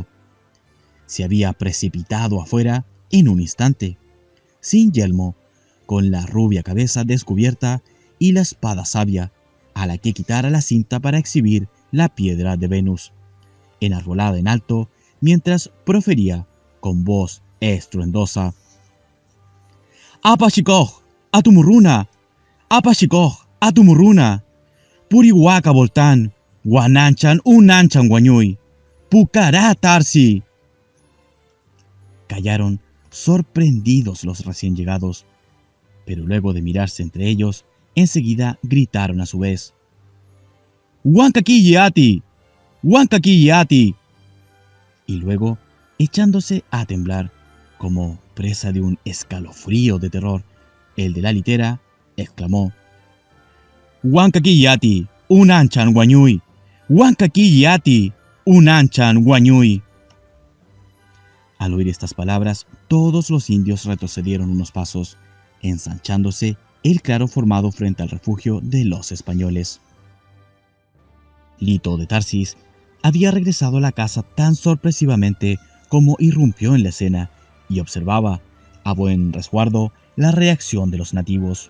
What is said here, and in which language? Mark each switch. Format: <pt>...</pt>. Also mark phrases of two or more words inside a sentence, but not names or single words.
<es>Se había precipitado afuera en un instante, sin yelmo, con la rubia cabeza descubierta y la espada sabia, a la que quitara la cinta para exhibir la piedra de Venus, enarbolada en alto, mientras profería con voz estruendosa:</es> <qu>«Apachikoj, atumurruna, apachikoj, atumurruna, purihuaca voltán, guananchan unanchan guañuy, pucará tarsi».</qu> <es>Callaron sorprendidos los recién llegados, pero luego de mirarse entre ellos, enseguida gritaron a su vez: «¡Huancaquilleati! ¡Huancaquilleati!». Y luego, echándose a temblar, como presa de un escalofrío de terror, el de la litera exclamó: «¡Huancaquilleati!</es> <qu>¡Unanchan guañuy! ¡Huancaquilleati! ¡Unanchan guañuy!».</qu> <es>Al oír estas palabras, todos los indios retrocedieron unos pasos, ensanchándose el claro formado frente al refugio de los españoles. Lito de Tarsis había regresado a la casa tan sorpresivamente como irrumpió en la escena y observaba, a buen resguardo, la reacción de los nativos.</es>